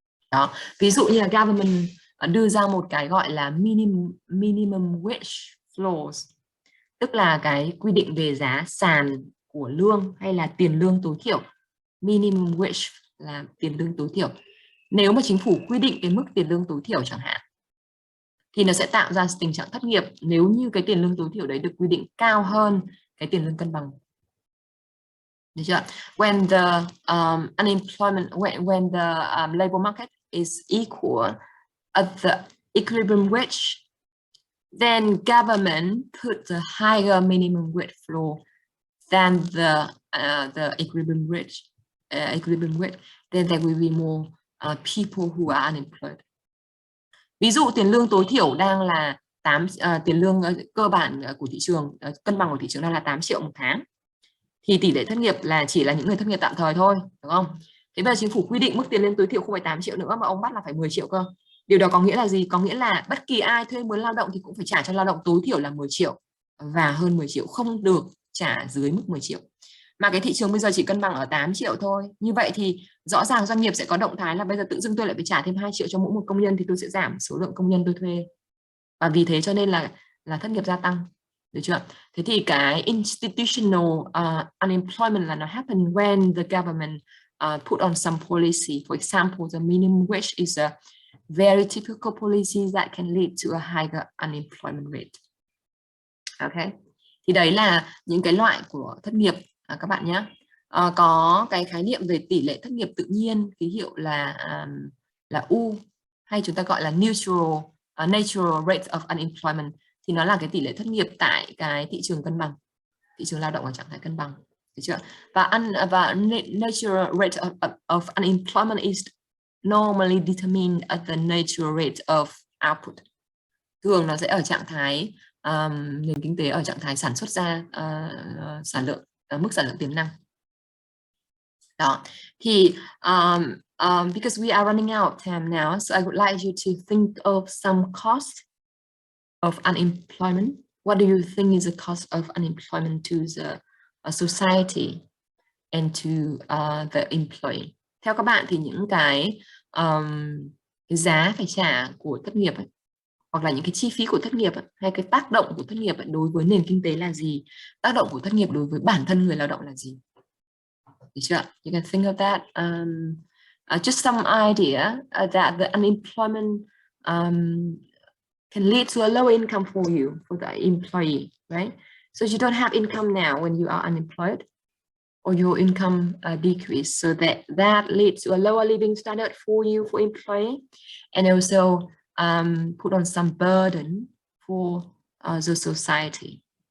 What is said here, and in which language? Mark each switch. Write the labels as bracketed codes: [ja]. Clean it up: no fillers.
[vi] Đó, ví dụ như là government đưa ra một cái gọi là minimum wage floors, tức là cái quy định về giá sàn của lương hay là tiền lương tối thiểu. Minimum wage là tiền lương tối thiểu. Nếu mà chính phủ quy định cái mức tiền lương tối thiểu chẳng hạn, thì nó sẽ tạo ra tình trạng thất nghiệp nếu như cái tiền lương tối thiểu đấy được quy định cao hơn cái tiền lương cân bằng. Được chưa? [en] When the unemployment, when the labor market is equal at the equilibrium wage, then government put the higher minimum wage floor than the equilibrium wage, then there will be more people who are unemployed. [vi] Ví dụ tiền lương tối thiểu đang là tiền lương cơ bản của thị trường, cân bằng của thị trường đang là 8 triệu một tháng, thì tỷ lệ thất nghiệp là chỉ là những người thất nghiệp tạm thời thôi, đúng không? Thế bây giờ chính phủ quy định mức tiền lương tối thiểu không phải 8 triệu nữa mà ông bắt là phải 10 triệu cơ. Điều đó có nghĩa là gì? Có nghĩa là bất kỳ ai thuê mướn lao động thì cũng phải trả cho lao động tối thiểu là 10 triệu và hơn 10 triệu, không được trả dưới mức 10 triệu. Mà cái thị trường bây giờ chỉ cân bằng ở 8 triệu thôi. Như vậy thì rõ ràng doanh nghiệp sẽ có động thái là bây giờ tự dưng tôi lại phải trả thêm 2 triệu cho mỗi một công nhân, thì tôi sẽ giảm số lượng công nhân tôi thuê. Và vì thế cho nên là thất nghiệp gia tăng. Được chưa? Thế thì cái [en] institutional unemployment [vi] là nó [en] happen when the government put on some policy. For example, the minimum wage is a very typical policy that can lead to a higher unemployment rate. Ok. [vi] Thì đấy là những cái loại của thất nghiệp các bạn nhé. Có cái khái niệm về tỷ lệ thất nghiệp tự nhiên, ký hiệu là U, hay chúng ta gọi là natural rate of unemployment, thì nó là cái tỷ lệ thất nghiệp tại cái thị trường cân bằng, thị trường lao động ở trạng thái cân bằng, được chưa? [en] Và natural rate of unemployment is normally determined at the natural rate of output. [vi] Thường nó sẽ ở trạng thái nền kinh tế ở trạng thái sản xuất ra sản lượng, mức sản lượng tiềm năng. Đó. [en] Thì because we are running out of time now, so I would like you to think of some cost of unemployment. What do you think is the cost of unemployment to the society and to the employee? [vi] Theo các bạn thì những cái giá phải trả của thất nghiệp ấy, hoặc là những cái chi phí của thất nghiệp ấy, hay cái tác động của thất nghiệp ấy, đối với nền kinh tế là gì? Tác động của thất nghiệp đối với bản thân người lao động là gì? Được chưa? [en] You can think of that. Just some idea that the unemployment can lead to a low income for you, for the employee, right? So you don't have income now when you are unemployed, or your income decrease, so that leads to a lower living standard for you, for employee, and also put on some burden for the society.